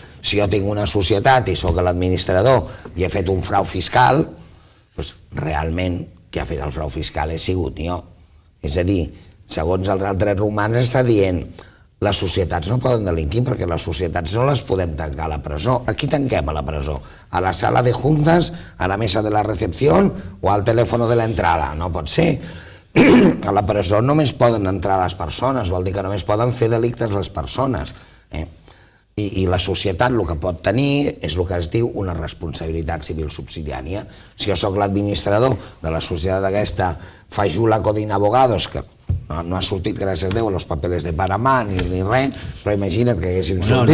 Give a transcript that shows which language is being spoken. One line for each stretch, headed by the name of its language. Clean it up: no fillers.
Catalan: Si jo tinc una societat i sóc l'administrador i he fet un frau fiscal, doncs realment qui ha fet el frau fiscal he sigut jo. És a dir, segons els drets romans està dient les societats no poden delinquir perquè les societats no les podem tancar a la presó. A qui tanquem a la presó?
Spanish: A la sala de juntas, a la mesa de la recepción o al teléfono de la entrada?
Catalan: No pot ser. A la presó només poden entrar les persones, vol dir que només poden fer delictes les persones. I la societat el que pot tenir és el que es diu una responsabilitat civil subsidiària. Si jo sóc l'administrador de la societat aquesta Fajula Codina Abogados, que no ha sortit, gràcies a Déu, els papeles de Panamà ni res, però imagina't que haguessin sortit...